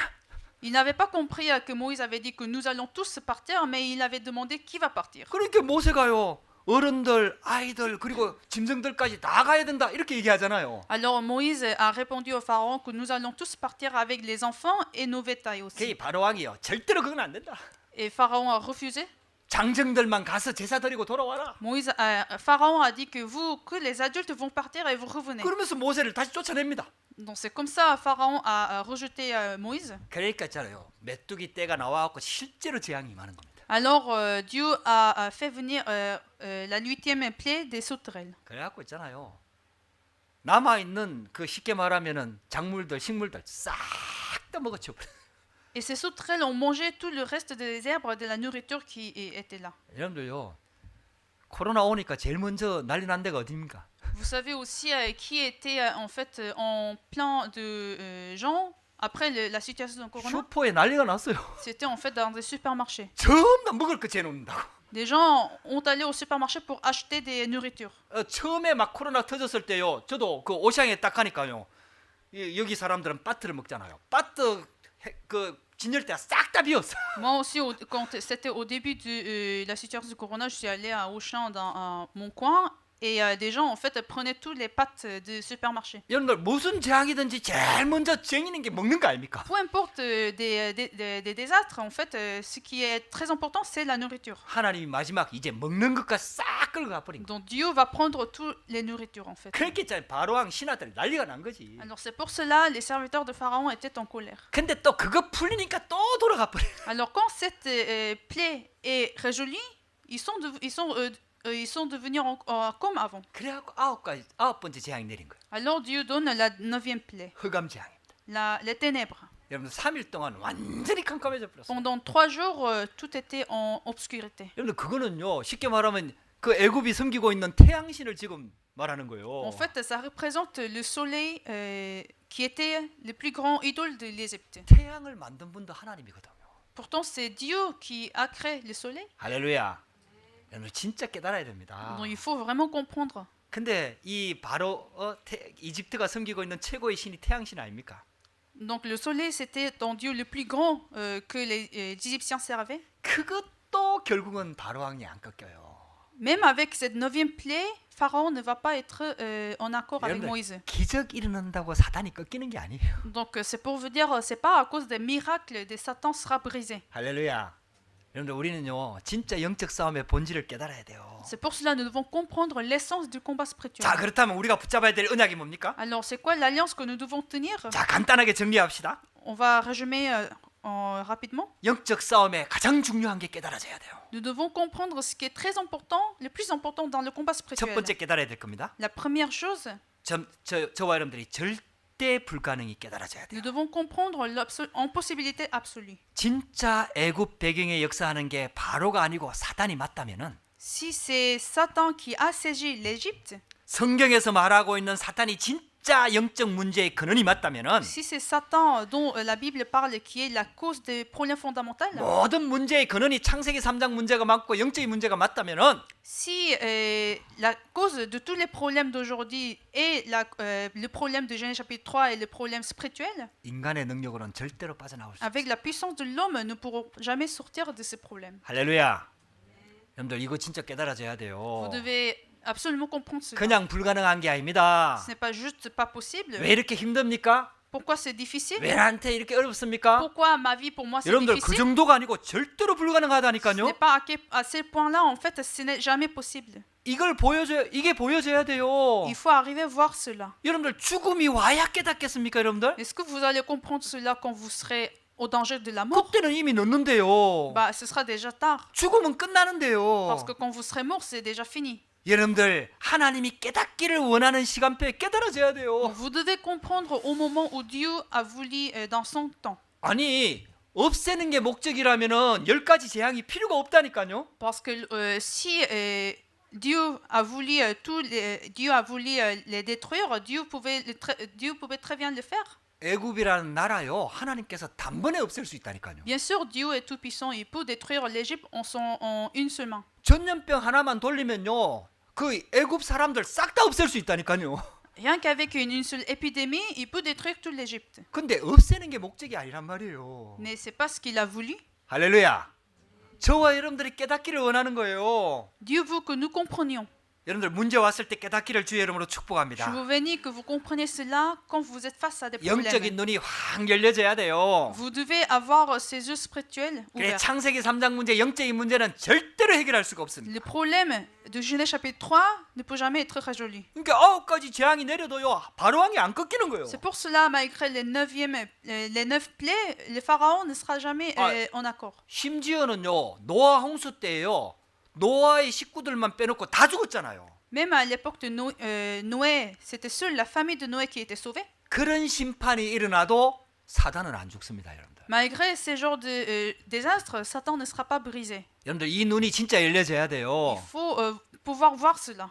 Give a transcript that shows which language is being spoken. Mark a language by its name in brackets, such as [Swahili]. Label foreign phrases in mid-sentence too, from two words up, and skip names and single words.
[French] Il n'avait pas compris que Moïse avait dit que nous allons tous partir, mais il avait demandé qui va partir. [Korean] 그러니까 모세가요. 어른들, 아이들 그리고 짐승들까지 다 가야 된다 이렇게 얘기하잖아요. [French] Alors Moïse a répondu au Pharaon que nous allons tous partir avec les enfants et nos bétails aussi. [Korean] 그게 바로 왕이요. 절대로 그건 안 된다. [French] Et Pharaon a refusé. [Korean] 장정들만 가서 제사 드리고 돌아와라. [French] Pharaon a dit que les adultes vont partir et vous revenez. [Korean] 그러면서 모세를 다시 쫓아냅니다. [French] Donc c'est comme ça Pharaon a rejeté Moïse. [Korean] 그러니까 있잖아요. 메뚜기 떼가 나와갖고 실제로 재앙이 임하는 겁니다. [French] Alors Dieu a fait venir la 8e plaie des sauterelles. [Korean] 그래갖고 있잖아요. 남아 있는 그 쉽게 말하면은 작물들, 식물들 싹 다 먹어치워 버려. [French] Et ces sauterelles ont mangé tout le reste des herbes de la nourriture qui était là. [Korean] 여러분들요. 코로나 오니까 제일 먼저 난리 난 데가 어디입니까? [French] Vous savez aussi qui était en fait en plein de gens après la situation de Corona. [Korean] 슈퍼에 난리가 났어요. [French] C'était en fait dans des supermarchés. [Korean] 전부 다 먹을 거 재놓는다고. [French] Des gens ont allé au supermarché pour acheter des nourritures. [Korean] 처음에 막 코로나 터졌을 때요. 저도 그 오샹에 딱 가니까요. 여기 사람들은 바트를 먹잖아요. 바트 그 진열대가 싹 다 비었어. [French] Moi aussi, quand c'était au début de la situation du Corona, je suis allée à Auchan dans mon coin et des gens en fait prenaient tous les pâtes de supermarché. [Korean] 여러분들 무슨 재앙이든지 제일 먼저 쟁이는 게 먹는 거 아닙니까? [French] Peu importe des désastres, en fait, ce qui est très important, c'est la nourriture. [Korean] 하나님이 마지막 이제 먹는 것과 싹 끌고 가버린 거. [French] Donc Dieu va prendre toutes les nourritures en fait. [Korean] 그렇게 있잖아요. 바로왕 신하들이 난리가 난 거지. [French] Alors c'est pour cela les serviteurs de Pharaon étaient en colère. [Korean] 근데 또 그거 풀리니까 또 돌아가 버려. [French] Alors quand cette plaie est résolue, ils sont devenus comme avant. [Korean] 그래갖고 아홉 번째 재앙이 내린 거예요. [French] Alors Dieu donne la 9e plaie, [Korean] 흑암 재앙입니다. [French] les ténèbres. [Korean] 여러분 3일 동안 완전히 깜깜해져 버렸어요. [French] Pendant 3 jours, tout était en obscurité. [Korean] 여러분 그거는요 쉽게 말하면 그 애굽이 섬기고 있는 태양신을 지금 말하는 거예요. [French] En fait, ça représente le soleil qui était le plus grand idole de l'Égypte. [Korean] 태양을 만든 분도 하나님이거든요. [French] Pourtant, c'est Dieu qui a créé le soleil. [Korean] 할렐루야. 여러분 진짜 깨달아야 됩니다. [French] Donc il faut vraiment comprendre. [Korean] 근데 이 바로 이집트가 섬기고 있는 최고의 신이 태양신 아닙니까? [French] Donc le soleil, c'était un dieu le plus grand que les Égyptiens servaient. [Korean] 그것도 결국은 바로 왕이 안 꺾여요. [French] Même avec cette neuvième plaie, Pharaon ne va pas être en accord avec [Korean] 여러분들, [French] Moïse. [Korean] 기적 일어난다고 사단이 꺾이는 게 아니에요. [French] Donc c'est pour vous dire, c'est pas à cause des miracles de Satan sera brisé. [Korean] 할렐루야. 여러분들 우리는요 진짜 영적 싸움의 본질을 깨달아야 돼요. [French] C'est pour cela que nous devons comprendre l'essence du combat spirituel. [Korean] 자 그렇다면 우리가 붙잡아야 될 언약이 뭡니까? [French] Alors c'est quoi l'alliance que nous devons tenir? [Korean] 자 간단하게 정리합시다. [French] On va résumer rapidement. [Korean] 영적 싸움에 가장 중요한 게 깨달아져야 돼요. [French] Nous devons comprendre ce qui est très important, le plus important dans le combat [Korean] 첫 [French] spirituel. [Korean] 번째 깨달아야 될 겁니다. [French] La première chose, [Korean] 저와 여러분들이 절대 불가능이 깨달아져야 돼요. [French] nous devons comprendre l'impossibilité absolue. [Korean] 진짜 애굽 배경에 역사하는 게 바로가 아니고 사단이 맞다면은 [French] Si c'est Satan qui a saisi l'Égypte, [Korean] 성경에서 말하고 있는 사탄이 진짜 영적 문제의 근원이 맞다면은 [French] si c'est Satan dont la Bible parle qui est la cause des problèmes fondamentaux, [Korean] 모든 문제의 근원이 창세기 3장 문제가 맞고 영적인 문제가 맞다면은 [French] si la cause de tous les problèmes d'aujourd'hui est le problème de Genèse chapitre 3 et le problème spirituel, [Korean] 인간의 능력으로는 절대로 빠져나올 수 없어요. [French] avec la puissance de l'homme, nous ne pourrons jamais sortir de ces problèmes. [Korean] 할렐루야. 여러분들 이거 진짜 깨달아져야 [French] Vous [Korean] 돼요. [French] devez absolument comprendre cela. [Korean] 그냥 불가능한 게 아닙니다. [French] Ce n'est pas juste pas possible. [Korean] 왜 이렇게 힘듭니까? [French] Pourquoi c'est difficile? [Korean] 왜 나한테 이렇게 어렵습니까? [French] Pourquoi ma vie pour moi c'est [Korean] 여러분들 그 [French] difficile? [Korean] 정도가 아니고 절대로 [French] Ce [Korean] 불가능하다니까요. [French] n'est pas à ce point-là, en fait, ce n'est jamais possible. [Korean] 이걸 이게 보여줘야 돼요. [French] Il faut arriver à voir cela. [Korean] 여러분들 죽음이 와야 깨닫겠습니까, 여러분들? [French] Est-ce que vous allez comprendre cela quand vous serez au danger de la mort? [Korean] 그때는 이미 늦는데요. [French] Bah, ce sera déjà tard. [Korean] 죽음은 끝나는데요. [French] Parce que quand vous serez mort, c'est déjà fini. [Korean] 여러분들 하나님이 깨닫기를 원하는 시간표에 깨달아져야 돼요. [French] Donc, vous devez comprendre au moment où Dieu a voulu dans son temps. [Korean] 아니 없애는 게 목적이라면은 10가지 재앙이 필요가 없다니까요. [French] Parce que si Dieu a voulu Dieu a voulu les détruire, Dieu pouvait très bien le faire. [Korean] 애굽이라는 나라요 하나님께서 단번에 없앨 수 있다니까요. [French] Bien sûr, Dieu est tout puissant, il peut détruire l'Égypte en une seule main. [Korean] 전염병 하나만 돌리면요 그 애굽 사람들 싹 다 없앨 수 있다니까요. [French] Rien qu'avec une seule épidémie, il peut détruire toute l'Égypte. [Korean] 근데 없애는 게 목적이 아니란 말이에요. [French] Mais c'est pas ce qu'il a voulu. [Korean] 할렐루야. 저와 여러분들이 깨닫기를 원하는 거예요. [French] Dieu veut que nous comprenions. [Korean] 여러분들 문제 왔을 때 깨닫기를 주의 이름으로 [French] Je [Korean] 축복합니다. [French] vous bénis que vous compreniez cela quand vous êtes face à des problèmes. [Korean] 영적인 눈이 확 열려져야 돼요. [French] Vous devez avoir ces yeux spirituels [Korean] 그래 [French] ouverts. [Korean] 창세기 3장 문제 영적인 문제는 절대로 해결할 수가 없습니다. [French] Le problème de Genèse chapitre 3 ne peut jamais être résolu. [Korean] 그러니까 9가지 재앙이 내려도요 바로왕이 안 꺾이는 거예요. [French] C'est pour cela, malgré les 9 plaies, le pharaon ne sera jamais en accord. [Korean] 심지어는요 노아 홍수 때예요. 노아의 식구들만 빼놓고 다 죽었잖아요. [French] Même à l'époque de Noé, c'était seule la famille de Noé qui était sauvée. [Korean] 그런 심판이 일어나도 사단은 안 죽습니다, 여러분들. [French] Malgré ces genres de désastres, Satan ne sera pas brisé. [Korean] 여러분들 이 눈이 진짜 열려져야 돼요. [French] Il faut pouvoir voir cela.